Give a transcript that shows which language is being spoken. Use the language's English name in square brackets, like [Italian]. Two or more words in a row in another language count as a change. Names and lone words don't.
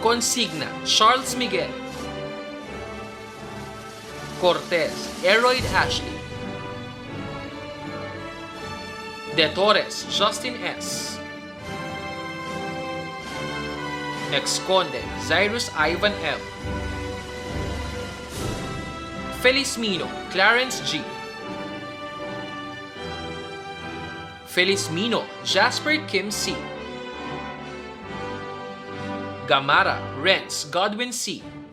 [Filipino] Consigna, Charles Miguel. Cortez, Eroyd Ashley. De Torres, Justin S. Ex-Conde, Cyrus Ivan M. Felizmino, Clarence G. Felizmino, Jasper Kim C. Gamara, Renz Godwin C.